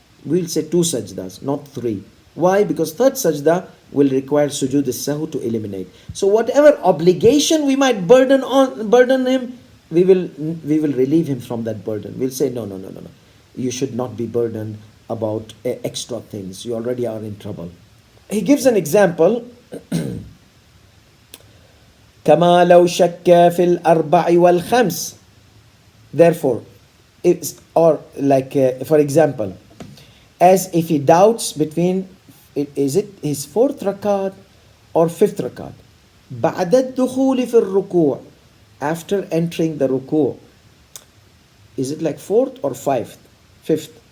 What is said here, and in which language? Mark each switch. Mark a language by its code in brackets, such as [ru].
[en] We'll say 2 sajdas, not 3. Why? Because 3rd sajda will require sujood as-sahu to eliminate. So whatever obligation we might burden him, we will relieve him from that burden. We'll say no. You should not be burdened about extra things. You already are in trouble. He gives an example. [ar] كما لو شك في الأربع والخمس. [en] Therefore, it's, or like for example, as if he doubts between, is it his 4th rakat or 5th rakat? [ar] بعد الدخول في الركوع, [en] after entering the ruku', is it like 4th or 5th?